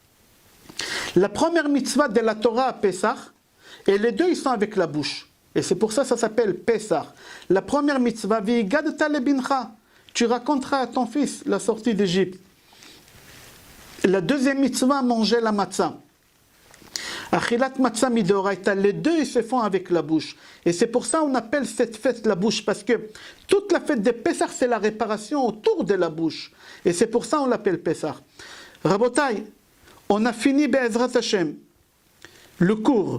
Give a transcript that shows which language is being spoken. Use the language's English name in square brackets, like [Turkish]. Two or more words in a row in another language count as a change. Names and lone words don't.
[French] La première mitzvah de la Torah à Pessah, et les 2 ils sont avec la bouche. Et c'est pour ça que ça s'appelle Pessah. La première mitzvah, [Hebrew] והגדת לבנך, [French] tu raconteras à ton fils la sortie d'Égypte. La deuxième mitzvah, manger la matzah. [Hebrew] אכילת מצה מדאורייתא, [French] les 2 ils se font avec la bouche. Et c'est pour ça qu'on appelle cette fête la bouche, parce que toute la fête de Pessah, c'est la réparation autour de la bouche. Et c'est pour ça qu'on l'appelle Pessah. Rabotai, on a fini [Hebrew] בעזרת השם, [French] le cours.